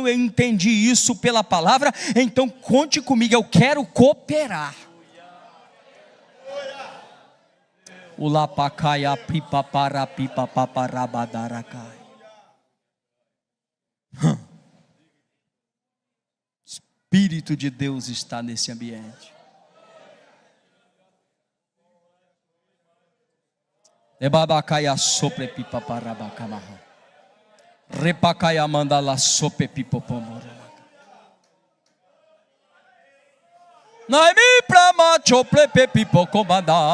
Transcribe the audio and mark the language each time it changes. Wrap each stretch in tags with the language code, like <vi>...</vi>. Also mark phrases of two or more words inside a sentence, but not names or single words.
<pt>Eu entendi isso pela palavra, então conte comigo, eu quero cooperar. O lapacaia pipa para pipa paparabadarakai. Espírito de Deus está nesse ambiente. Ebabacaia sopre pipa parabacamaha. Repacaia mandala sope pipopomora. Naimi prama chople pepipo comanda.</pt>